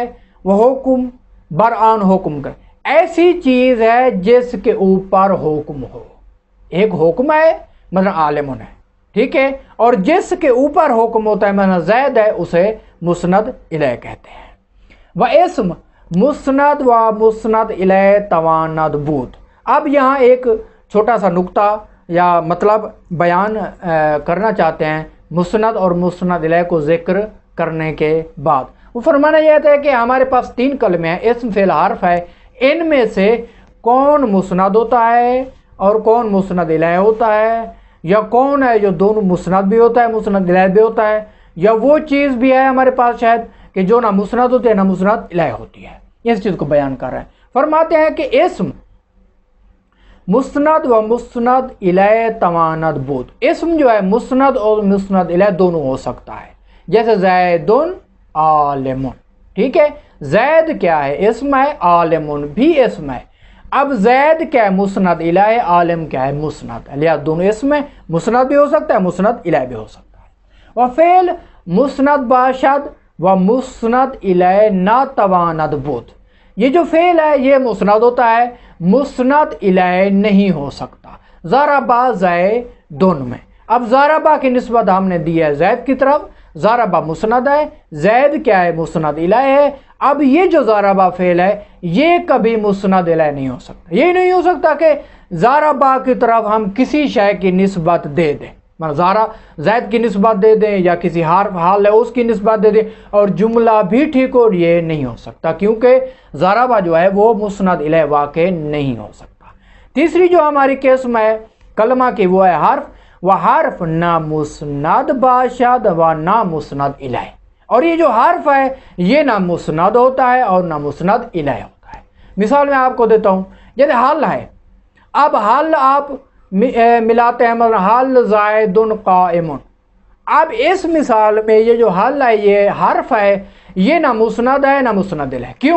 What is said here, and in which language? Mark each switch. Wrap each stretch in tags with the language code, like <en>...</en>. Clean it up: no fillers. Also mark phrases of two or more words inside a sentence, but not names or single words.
<ur>وہ حکم برآن حکم کا، ایسی چیز ہے جس کے اوپر حکم ہو، ایک حکم ہے مثلا عالم ہے، ٹھیک ہے، اور جس کے اوپر حکم ہوتا ہے مثلا زید ہے، اسے مسند الیہ کہتے ہیں۔</ur> <fa>وہ اسم مسند و مسند الیہ تواند بود۔</fa> <ur>اب یہاں ایک چھوٹا سا نقطہ یا مطلب بیان کرنا چاہتے ہیں مسند اور مسند الیہ کو ذکر کرنے کے بعد۔ وہ فرمانا یہ تھا کہ ہمارے پاس 3 کلمے ہیں، اسم فعل حرف ہے، ان میں سے کون مسند ہوتا ہے اور کون مسند الیہ ہوتا ہے، یا کون ہے جو دونوں مسند بھی ہوتا ہے مسند الیہ بھی ہوتا ہے، یا وہ چیز بھی ہے ہمارے پاس شاید کہ جو نہ مسند ہوتی ہے نہ مسند الیہ ہوتی ہے۔ اس چیز کو بیان کر رہے ہیں، فرماتے ہیں کہ</ur> <fa>اسم مسند و مسند الیہ تواند بود،</fa> <ur>اسم جو ہے مسند اور مسند الیہ دونوں ہو سکتا ہے، جیسے</ur> <ar>زید عالم،</ar> <ur>ٹھیک ہے، زید کیا ہے اسم ہے، عالم بھی اسم ہے۔ اب زید کیا ہے مسند الیہ، عالم کیا ہے مسند، لہذا دونوں اسم ہے، مسند بھی ہو سکتا ہے مسند الیہ بھی ہو سکتا ہے۔</ur> <fa>وفعل مسند باشد و مسند الیہ ناتواند بود،</fa> <ur>یہ جو فعل ہے یہ مسند ہوتا ہے مسند الیہ نہیں ہو سکتا۔</ur> <ar>ضربا زیدن</ar> <ur>میں، اب ضربا کی نسبت ہم نے دی ہے زید کی طرف، ضربا مسند ہے، زید کیا ہے مسند الیہ ہے۔ اب یہ جو ضربا فعل ہے یہ کبھی مسند الیہ نہیں ہو سکتا، یہ نہیں ہو سکتا کہ ضربا کی طرف ہم کسی شے کی نسبت دے دیں، زید کی نسبت دے دیں یا کسی حرف حال ہے اس کی نسبت دے دیں اور جملہ بھی ٹھیک ہو، یہ نہیں ہو سکتا کیونکہ ضربہ جو ہے وہ مسند الیہ واقع نہیں ہو سکتا۔ تیسری جو ہماری قسم ہے کلمہ کی وہ ہے حرف،</ur> <fa>وہ حرف نہ مسند باشد و نہ مسند الیہ،</fa> <ur>اور یہ جو حرف ہے یہ نہ مسند ہوتا ہے اور نہ مسند الیہ ہوتا ہے۔ مثال میں آپ کو دیتا ہوں، جیسے حل ہے، اب حل آپ ملاتے ہیں، مثلا</ur> <ar>حل زید قائم،</ar> <ur>اب اس مثال میں یہ جو حل ہے یہ حرف ہے یہ نہ مسند ہے نہ مسند الیہ، کیوں؟</ur>